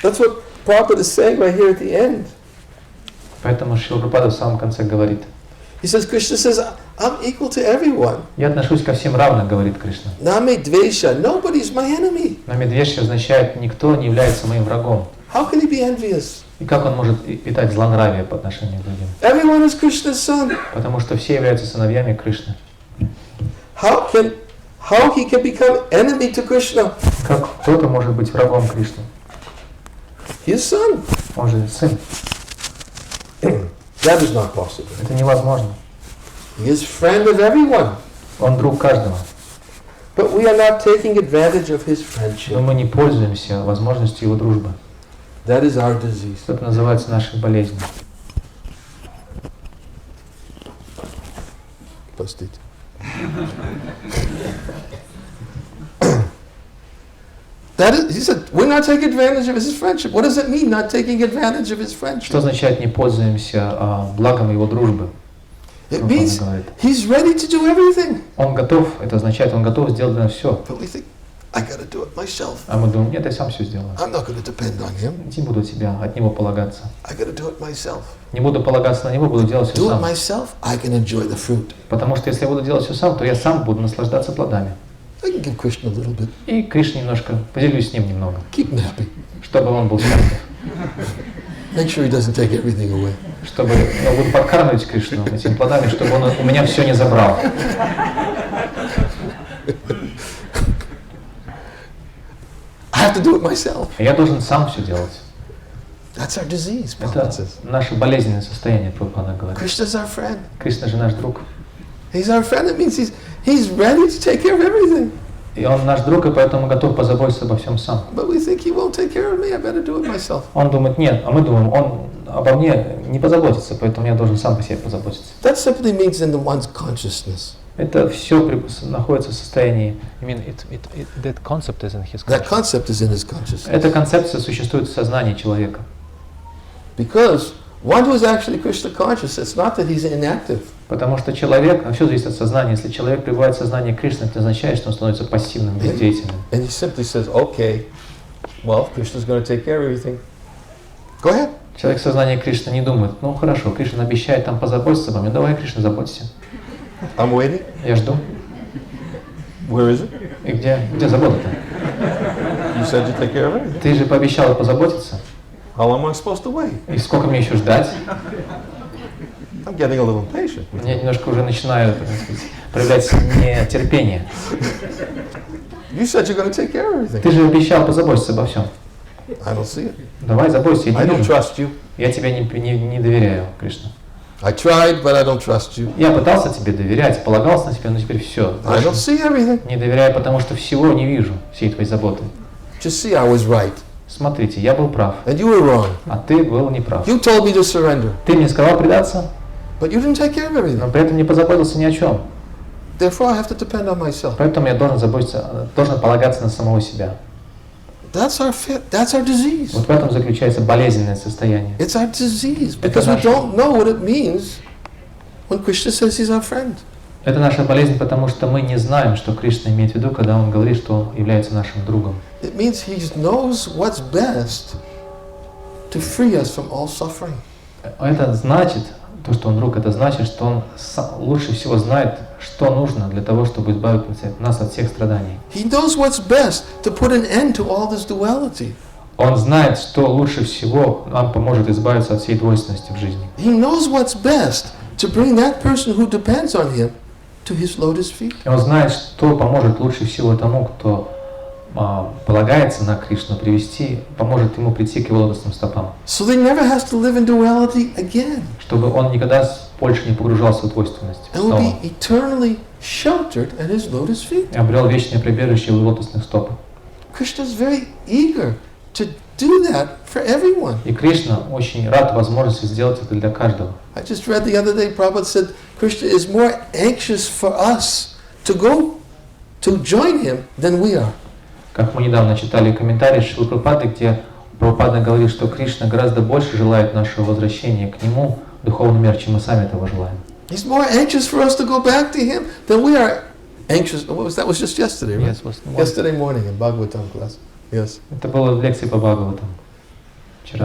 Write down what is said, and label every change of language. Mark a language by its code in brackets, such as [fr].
[en] That's what Prabhupada is saying right here at the end. [ru] Поэтому Шрила Прабхупада в самом конце говорит, [en] He says, Krishna says, I'm equal to everyone. [ru] я отношусь ко всем равно, говорит Кришна. [en] Name dvesha, nobody's my enemy. [ru] Намедвеши означает, никто не является моим врагом. [en] How can he be envious? [ru] И как он может питать злонравие по отношению к другим? [en] Everyone is Krishna's son. [ru] Потому что все являются сыновьями Кришны. [en] How he can become enemy to Krishna? [ru] Как кто-то может быть врагом Кришны? [en] His son. [ru] Он же сын. [en] That is not possible. [ru] Это невозможно. [en] He is friend of everyone. [ru] Он друг каждого. [en] But we are not taking advantage of his [ru] Но [en] friendship. [ru] мы не пользуемся возможностью его дружбы. [en] That is our disease. [ru] Это называется нашей болезнью. Простите. [en] That is, he said, we're not taking advantage of his friendship. What does it mean, not taking advantage of his [ru] Что [en] friendship? [ru] означает не пользуемся благом его дружбы? [en] It [ru] Он [en] means [ru] говорит. [en] he's ready to do everything. [ru] Он готов, это означает, он готов сделать для нас все. [en] But we think, I got to do it myself. [ru] А мы думаем, нет, я сам все сделаю. [en] I'm not going to depend on him. [ru] Не буду от него полагаться. [en] I got to do it myself. [ru] Не буду полагаться на него, буду делать все [en] Do it [ru] сам. [en] myself, I can enjoy the fruit. [ru] Потому что если я буду делать все сам, то я сам буду наслаждаться плодами. [en] I can give Krishna a little bit. [ru] И Кришне немножко, поделюсь с ним немного, [en] Keep him happy. [ru] чтобы он был счастлив. [en] Make sure he doesn't take everything away. [ru] Чтобы я буду подкармливать Кришну этими плодами, чтобы он у меня все не забрал. [en] I have to do it myself. [ru] Я должен сам все делать. [en] That's our disease, [ru] Это [en] Prabhupada says. [ru] наше болезненное состояние, Прабхупада говорит. [en] Krishna's our friend. [ru] Кришна же наш друг. [en] He's our friend. It means he's ready to take care of everything. [ru] И он наш друг, и поэтому готов позаботиться обо всем сам. [en] But we think he won't take care of me, I better do it myself. [ru] Он думает, нет, а мы думаем, он обо мне не позаботится, поэтому я должен сам по себе позаботиться. [en] That simply means in the one's consciousness. [ru] Это все находится в состоянии. [en] That concept is in his That concept is in his consciousness. [ru] Эта концепция существует в сознании человека. [en] Because one who is actually Krishna conscious, it's not that he's inactive. [ru] Потому что человек, все зависит от сознания. Если человек пребывает в сознании Кришны, это означает, что он становится пассивным, бездеятельным. [en] And he simply says, okay, well, Krishna's going to take care of everything. Go ahead. [ru] Человек в сознании Кришны не думает, ну хорошо, Кришна обещает там позаботиться обо мне, давай, Кришна, заботься. [en] I'm waiting. [ru] Я жду. [en] Where is it? [ru] И где забота-то? [en] You said you'd take care of everything. [ru] Ты же пообещал позаботиться. [en] How long am I supposed to wait? [ru] И сколько мне еще ждать? [en] I'm getting a little impatient. [ru] Я немножко уже начинаю, так сказать, проявлять нетерпение. [en] You said you're going to take care of everything. [ru] Ты же обещал позаботиться обо всем. [en] I don't see it. [ru] Давай, заботься, я [en] I [ru] не [en] don't [ru] вижу. [en] trust you. [ru] Я тебе не доверяю, Кришна. [en] I tried, but I don't trust you. [ru] Я пытался тебе доверять, полагался на тебя, но теперь все. [en] I don't see everything. [ru] Не доверяю, потому что всего не вижу, всей твоей заботы. [en] Just see, I was right, [ru] Смотрите, я был прав, [en] and you were wrong. [ru] а ты был неправ. [en] You told me to surrender, [ru] Ты мне сказал предаться, [en] but you didn't take care of everything. [ru] но при этом не позаботился ни о чем. [en] Therefore, I have to depend on myself. [ru] Поэтому я должен заботиться, должен полагаться на самого себя. [en] That's our disease. [ru] Вот в этом заключается болезненное состояние. [en] It's our disease because we don't know what it means when Krishna says he's our friend. [ru] Это наша болезнь, потому что мы не знаем, что Кришна имеет в виду, когда он говорит, что он является нашим другом. [en] It means he knows what's best to free us from all suffering. [ru] Это значит, то, что он друг, это значит, что он лучше всего знает, что нужно для того, чтобы избавить нас от всех страданий. [en] He knows what's best to put an end to all this duality. [ru] Он знает, что лучше всего нам поможет избавиться от всей двойственности в жизни. [en] He knows what's best to bring that person who depends on him to his lotus feet. [ru] И он знает, что поможет лучше всего тому, кто полагается на Кришну, поможет ему прийти к его лотосным стопам. [en] So they never has to live in duality again. [ru] Чтобы он никогда больше не погружался в двойственность. [en] And will be eternally sheltered at his lotus feet. [ru] И обрел вечное прибежище в его лотосных стопах. [en] Krishna is very eager to do that for everyone. [ru] И Кришна очень рад возможности сделать это для каждого. [en] I just read the other day, Prabhupada said, Krishna is more anxious for us to go to join him than we are. [ru] Как мы недавно читали комментарий Шрилы Прабхупады, где Прабхупада говорит, что Кришна гораздо больше желает нашего возвращения к Нему в духовном мире, чем мы сами этого желаем. [en] He's more anxious for us to go back to him than we are anxious. What was that? Was just yesterday, right? Yesterday morning in Bhagavatam class. Yes. [ru] Это было в лекции по Бхагаватам вчера.